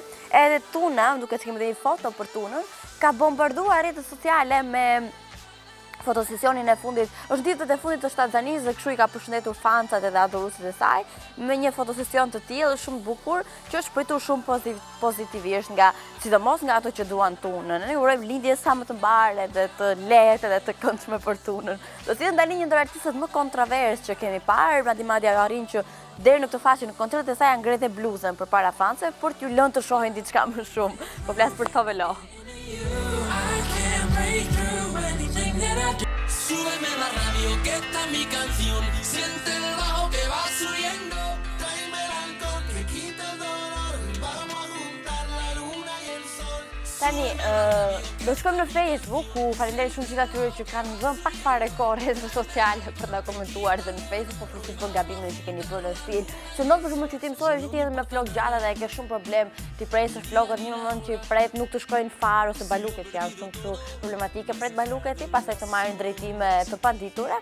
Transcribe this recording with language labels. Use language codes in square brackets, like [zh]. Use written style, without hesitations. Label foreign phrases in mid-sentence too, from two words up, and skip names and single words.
[sq] Edhe Tuna, duke të kemi dhe një foto për Tunën, ka bombarduar rrjetet sociale me fotosesionin e fundit, është ditët e fundit të Shtatzanisë dhe kështu i ka përshëndetur fansat edhe adoruesit e saj me një fotosesion të tillë shumë bukur që është pritur shumë pozitivisht sidomos nga ato që duan Tunën. Ne urojmë lindje sa më të mbarë dhe të lehtë edhe të këndshme për Tunën. Do të jetë ndani një ndër artistët më kontrovers që kemi parë, madje arrin që deri në këtë faqe në koncertet e saj ngrete bluzën përpara fansëve për t'ju lënë të shohin diçka më shumë. Po flas për Tovelo. [es] Súbeme la radio que está mi canción, siente el bajo que va subiendo, tráeme el alcohol que quita el dolor, vamos a juntar la luna y el sol. [sq] Tani, do shkojmë në Facebook, ku falenderoj shumë gjithë atyre që kanë dhënë pak fare kohë rrjetet sociale për ta komentuar dhe në Facebook, po flitet për gabimin që keni bërë në stil. Se ndodh për shembull që ti mësoj gjithë jetën me flokë gjata dhe e ke shumë problem, ti presësh flokët një moment që pret nuk të shkojnë fare ose baluket janë shumë këtu problematike, pret baluket ti, pastaj të marrin drejtime të paditura.